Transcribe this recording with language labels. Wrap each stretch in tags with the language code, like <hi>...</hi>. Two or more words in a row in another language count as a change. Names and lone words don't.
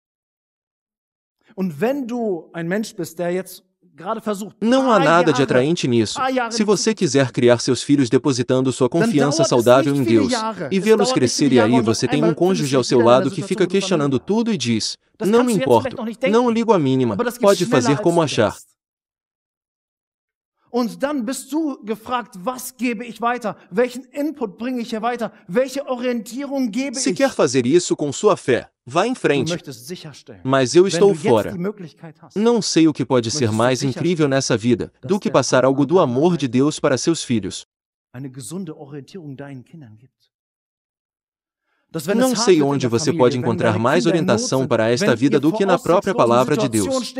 <pt>Não há nada de atraente nisso. Se você quiser criar seus filhos depositando sua confiança saudável em Deus, e vê-los crescer e aí você tem um cônjuge ao seu lado que fica questionando tudo e diz: não me importo, não ligo a mínima, pode fazer como achar.</pt> <de>Und dann bist du gefragt, was gebe ich weiter? Welchen Input bringe ich hier weiter? Welche Orientierung gebe ich?</de> <pt>Se quer fazer isso com sua fé, vá em frente. Mas eu estou fora. Não sei o que pode ser mais incrível nessa vida do que passar algo do amor de Deus para seus filhos. Não sei onde você pode encontrar mais orientação para esta vida do que na própria palavra de Deus.</pt>